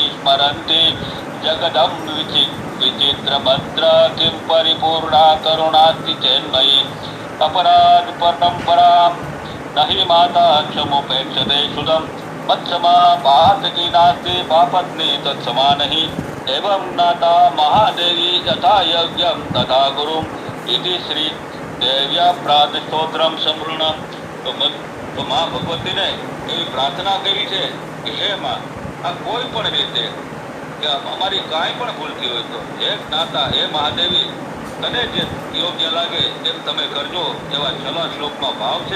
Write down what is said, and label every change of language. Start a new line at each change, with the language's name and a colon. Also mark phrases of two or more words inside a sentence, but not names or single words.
Sanskrit: स्मरन्ति जगदं विचित्रभद्र किं परिपूर्णा करुणास्ति चेन्मयि अपराध परम्परां न हि माता क्षमुपेक्षते सुदं मत्समा पातकी नास्ति पापत्नी तत्समा नहीं एवं नाता महादेवी यथा यज्ञं तथा गुरुं इति श्री देव्या प्रातस्तोत्रम
Gujarati: સમૃણ તો માં ભગવતીને એવી પ્રાર્થના કરી છે કે હે માં આ કોઈ પણ રીતે કે અમારી કાંઈ પણ ભૂલતી હોય તો હે જ્ઞાતા હે મહાદેવી તને જે યોગ્ય લાગે તેમ તમે કરજો એવા છેલ્લા શ્લોકમાં ભાવ છે.